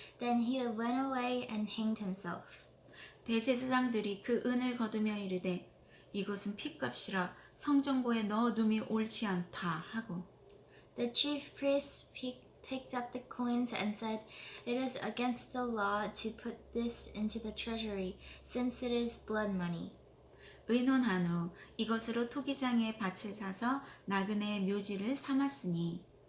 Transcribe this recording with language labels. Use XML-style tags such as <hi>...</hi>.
<en>Then he went away and hanged himself.</en> <ko>대제사장들이 그 은을 거두며 이르되 이것은 핏값이라 성전고에 넣어둠이 옳지 않다 하고</ko> <en>The chief priests picked up the coins and said, It is against the law to put this into the treasury, since it is blood money.</en> <ko>의논한 후 이것으로 토기장에 밭을 사서 나그네의 묘지를 삼았으니</ko>